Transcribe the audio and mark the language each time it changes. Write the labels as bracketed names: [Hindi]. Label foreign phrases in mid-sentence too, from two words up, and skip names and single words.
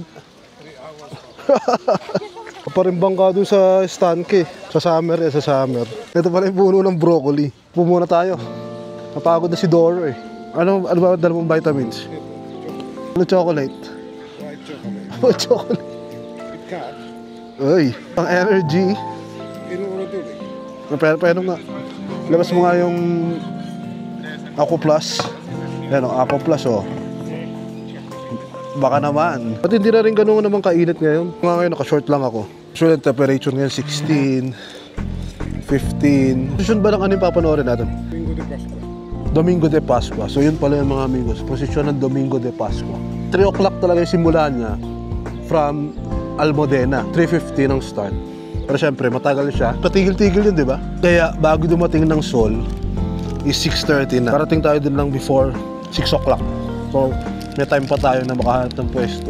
[English] 3 hours. [Filipino] Parimbang ka doon sa Stanke. Sa summer sa summer. Ito pala yung puno ng broccoli. Pumuna tayo. Napagod na si Doro eh. Ano ba dala mong vitamins? Ano chocolate? [English] White chocolate. [Filipino] Ano chocolate? [English] With cat. [Filipino] Uy, pang energy. Inuuro doon eh. Pero nga. Labas mo nga yung Aqua Plus. Yan o, Aqua Plus o. Baka naman. At hindi na rin ganun naman kainit ngayon. Ngayon naka-short lang ako. Usual temperature ngayon 16, 15. Posisyon ba lang ano yung papanoorin natin? Domingo de Pascua. Domingo de Pascua. So yun pala yung mga amigos. Posisyon ng Domingo de Pascua. [English] 3 o'clock [Filipino] talaga yung simulan niya from Almudena. 3:50 ng start. Pero syempre, matagal siya. Patigil-tigil yun, di ba? Kaya bago dumating ng Sol is 6:30 na. Parating tayo din lang [English] before 6 o'clock. [Filipino] So, may time pa tayo na makahanap ng pwesto.